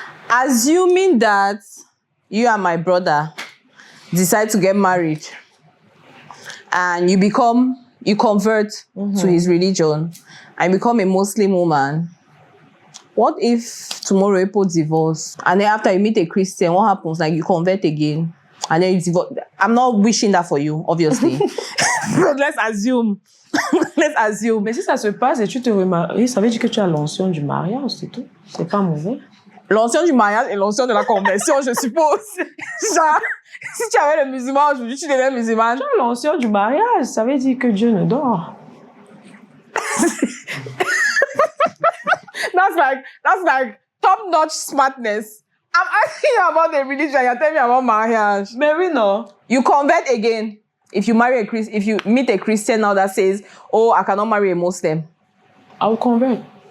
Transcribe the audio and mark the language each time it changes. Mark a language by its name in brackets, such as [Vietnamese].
[English] Assuming that you and my brother decide to get married and you convert to his religion and become a Muslim woman, what if tomorrow you put divorce and then after you meet a Christian, what happens? Like you convert again and then you divorce. I'm not wishing that for you, obviously. But let's assume. Let's assume. [French] Mais si ça se passe et tu te remaries, ça veut dire que tu as l'onction du mariage, c'est tout. C'est pas mauvais. L'onction du mariage et l'onction de la conversion, je suppose. Genre, si tu avais le musulman aujourd'hui, tu deviens musulmane. Tu as l'onction du mariage, ça veut dire que Dieu ne dort. [English] That's like top-notch smartness. I'm asking you about the religion, you're telling me about marriage. [French] Mais oui, non. [English] You convert again. If you meet a Christian now that says, oh, I cannot marry a Muslim. I will convert.